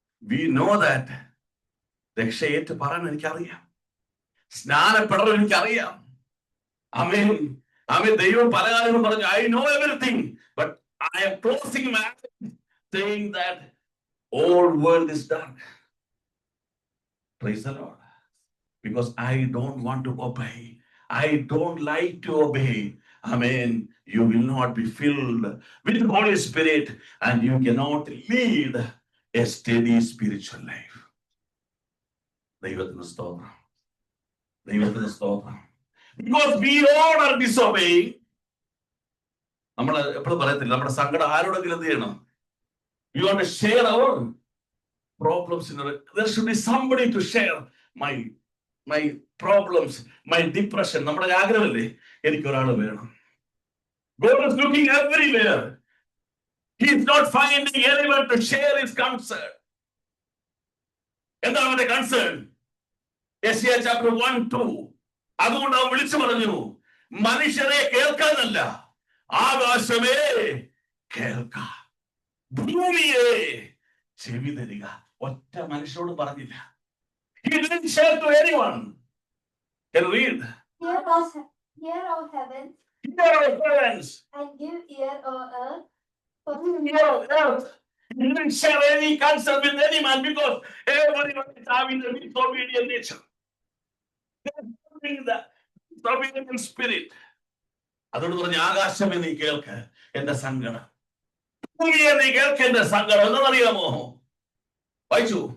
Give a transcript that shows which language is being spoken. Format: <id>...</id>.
<en>we know that</en> <ml>രക്ഷയേറ്റ് പറയാൻ എനിക്കറിയാം, സ്നാനപ്പെടണം എനിക്കറിയാം.</ml> <en>ആമേൻ ആമേൻ.</en> <ml>ദൈവം പല കാര്യങ്ങളും പറഞ്ഞു,</ml> <en>I know everything, but I am closing my eyes saying that all world is dark. Praise the Lord. Because I don't want to obey. I don't like to obey. Amen. You will not be filled with the Holy Spirit and you cannot lead a steady spiritual life.</en> <ml>ദൈവത്തിന് സ്തോത്രം, ദൈവത്തിന് സ്തോത്രം.</ml> <en>Because we all are disobeying.</en> <ml>നമ്മൾ എപ്പോഴും പറയത്തില്ല, നമ്മുടെ സങ്കടം ആരോടെങ്കിലും എന്ത് ചെയ്യണം?</ml> <en>We want to share our problems. There should be somebody to share my problems, my depression.</en> <ml>നമ്മുടെ ആഗ്രഹമല്ലേ എനിക്കൊരാൾ വേണം.</ml> <en>God is looking everywhere. He is not finding anyone to share his concern.</en> <ml>എന്താണ് അവന്റെ കൺസേൺ? യെശയ്യാ ചാപ്റ്റർ 1:2. അതുകൊണ്ട് അവൻ വിളിച്ചു പറഞ്ഞു, മനുഷ്യരെ കേൾക്കാനല്ല, ആകാശമേ കേൾക്ക, ഭൂമിയെ ചെവി തരിക. ഒറ്റ മനുഷ്യരോട് പറഞ്ഞില്ല.</ml> <en>He didn't share to anyone. Can you read? Hear, O heavens, Hear, O heavens, and give ear, O earth. hear, O earth. He didn't share any concern with any man because everyone is having a disobedient nature. They are the disobedient spirit.</en> <ml>അതുകൊണ്ട് പറഞ്ഞ, ആകാശമേ നീ കേൾക്ക് എന്റെ സങ്കടം, ഭൂമിയെ നീ കേൾക്ക് എന്റെ സങ്കടം. എന്താണെന്നറിയാമോ? വായിച്ചു.</ml>